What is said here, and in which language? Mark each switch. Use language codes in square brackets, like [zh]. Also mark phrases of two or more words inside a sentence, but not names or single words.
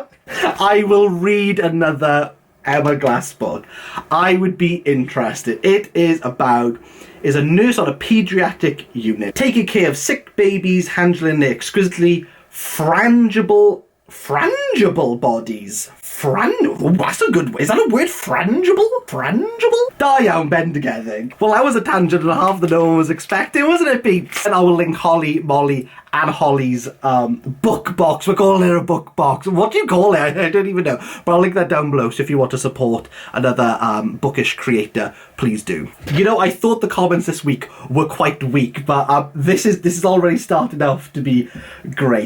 [en] I will read another Emma Glass book. I would be interested. It is a nurse on a paediatric unit taking care of sick babies, handling their exquisitely frangible bodies. That's a good word. Is that a word? Frangible? [cy] Da iawn, bendigedig. [en] Well, that was a tangent and half that no one was expecting, wasn't it, peeps? And I will link Holly, Molly, and Holly's book box. We're calling it a book box. What do you call it? I don't even know. But I'll link that down below, so if you want to support another bookish creator, please do. You know, I thought the comments this week were quite weak, but this is already started off to be great.